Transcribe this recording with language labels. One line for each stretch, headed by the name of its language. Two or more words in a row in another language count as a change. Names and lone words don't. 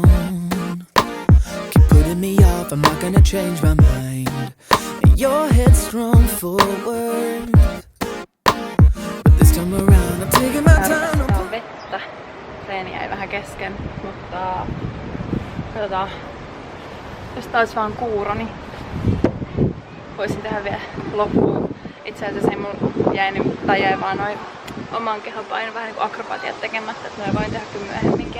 English: Keep putting me off, I'm not gonna change my mind. And your headstrong forward. But this time around, I'm taking my time.
Finnish: Tarvitaan vettä. Treeni jäi vähän kesken, mutta katsotaan. Jos tää olisi vaan kuuro, niin voisin tehdä vielä loppuun. Itse asiassa ei mulla jäi vaan noin oman kehon paino vähän niinku akrobatiat tekemättä, että mä voin tehdä kyllä myöhemminkin.